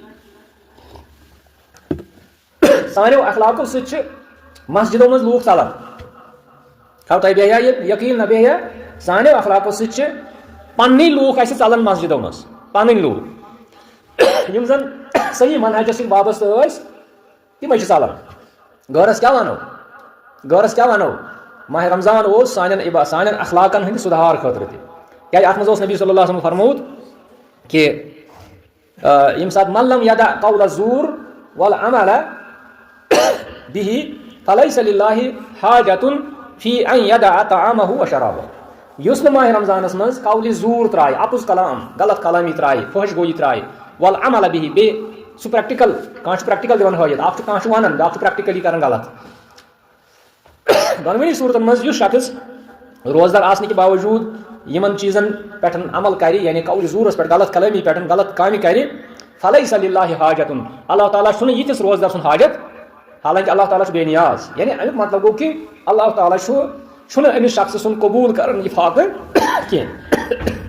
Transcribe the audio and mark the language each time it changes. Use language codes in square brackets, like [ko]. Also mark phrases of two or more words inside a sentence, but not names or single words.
[ks] سانیو اخلاقو سۭتۍ چھِ مسجدو منٛز لوٗکھ ژلان خبر تۄہہِ بیٚہیا یہِ یقیٖن نہ بیٚہیا سانیو اخلاقو سۭتۍ چھِ پنٕنی لوٗکھ اَسہِ ژلان مسجدو منٛز پنٕنۍ لوٗکھ یِم زن صحیح منہجس سۭتۍ وابستہٕ ٲسۍ تِمے چھِ ژلان غٲرس کیٛاہ وَنو ماہِ رمضان اوس سانٮ۪ن اخلاقن ہٕنٛدِ سُدھار خٲطرٕ تہِ کیٛازِ اَتھ منٛز اوس نبی [ar] صلی اللہ علیہ وسلم [ks] فرمووُت کہِ ییٚمہِ ساتہٕ [ar] من لم یدع قول الزور والعمل بِہِ فلیس للہ حاجۃ فی ان یدع طعامہ وشرابہ [ks] یُس نہٕ ماہِ رمضانس منٛز قولِ زوٗر ترٛایہِ اپُز کلام غلط کلامی ترٛایہِ فحش گویی ترٛایہِ [ar] والعمل بِہِ [ks] بیٚیہِ سُہ پریکٹِکل کانٛہہ چھُ پریکٹِکل دِوان ہٲیِتھ اکھ چھُ کانٛہہ چھُ وَنان بیٛاکھ چھُ پریکٹِکلی کران غلط دۄنوٕنی صوٗرتن منٛز یُس شخص روزدار آسنہٕ کہِ باوجوٗد یِمن چیٖزن پٮ۪ٹھ عمل کرِ یعنی قولِ زوٗرس پٮ۪ٹھ غلط کلٲمی پٮ۪ٹھ غلط کامہِ کرِ [ar] فلیس للہ حاجۃ [ks] اللہ تعالیٰ چھُنہٕ یِتھِس روزدار سُنٛد حاجت حالانکہِ اللہ تعالیٰ چھُ بے نیاز یعنی امیُک مطلب گوٚو کہِ اللہ تعالیٰ چھُنہٕ أمِس شخصہٕ سُنٛد قبوٗل کران یہِ فاقہٕ کینٛہہ